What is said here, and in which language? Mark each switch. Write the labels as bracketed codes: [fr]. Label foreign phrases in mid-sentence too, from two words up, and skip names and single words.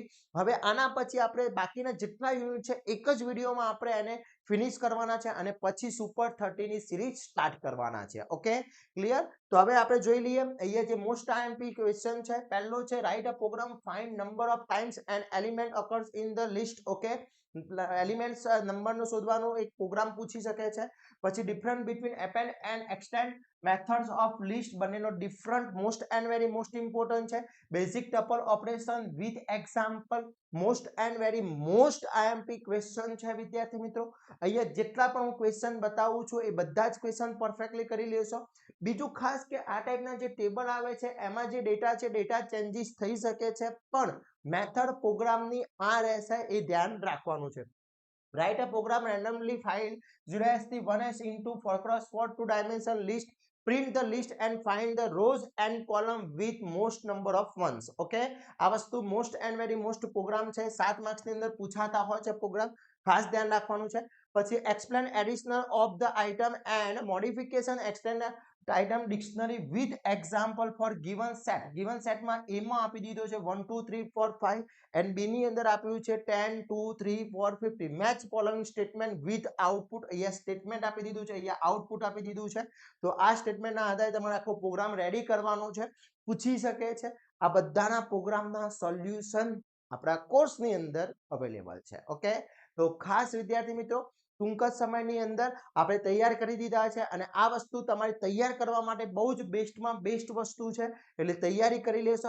[gu] હવે આના પછી આપણે બાકીના જેટલા યુનિટ છે એક જ વિડીયોમાં આપણે એને ફિનિશ કરવાના છે અને પછી સુપર 30 ની સિરીઝ સ્ટાર્ટ કરવાના છે. [en] okay, clear? [gu] તો હવે આપણે જોઈ લઈએ અહીંયા જે [en] most IMP question [gu] છે. પહેલો છે [en] write a program find number of times an element occurs in the list. [gu] ઓકે, એલિમેન્ટ્સ નંબરનો શોધવાનો એક પ્રોગ્રામ પૂછી શકે છે. [en] પછી different between append and extend methods of list, બંનેનો different most and very most important છે. basic tuple operation with example, most and very most IMP question [gu] છે વિદ્યાર્થી મિત્રો. અહીંયા જેટલા પણ હું ક્વેશ્ચન બતાવું છું એ બધા જ ક્વેશ્ચન પરફેક્ટલી કરી લેશો. બીજું ખાસ કે આ ટાઈપના જે ટેબલ આવે છે એમાં જે ડેટા છે [en] data changes [gu] થઈ શકે છે, પણ મેથડ પ્રોગ્રામની આ રહેશે એ ધ્યાન રાખવાનું છે. [en] Write a program randomly find 0s થી 1s into 4 cross 4 2 dimension list. Print the list and find the rows and column with most number of ones. [gu] Okay, આ વસ્તુ [en] most and very most program [gu] છે, 7 માર્ક્સ ની અંદર પૂછાતા હોય છે પ્રોગ્રામ, ખાસ ધ્યાન રાખવાનું છે. [en] પછી explain additional of the item and modification extend item dictionary with example for given set. given set [gu] માં a માં આપી દીધો છે 1 2 3 4 5 and b ની અંદર આપ્યું છે 10 2 3 4 50. [en] match following statement with output. [gu] અહીંયા સ્ટેટમેન્ટ આપી દીધું છે, અહીંયા આઉટપુટ આપી દીધું છે. તો આ સ્ટેટમેન્ટના આધારે તમારે આખો પ્રોગ્રામ રેડી કરવાનો છે, પૂછી શકે છે. આ બધાના પ્રોગ્રામના સોલ્યુશન આપણા કોર્સની અંદર અવેલેબલ છે. ઓકે, તો ખાસ વિદ્યાર્થી મિત્રો, ટૂંક જ સમયની અંદર આપણે તૈયાર કરી દીધા છે અને આ વસ્તુ તમારે તૈયાર કરવા માટે બહુ જ બેસ્ટમાં બેસ્ટ વસ્તુ છે, એટલે તૈયારી કરી લેશો.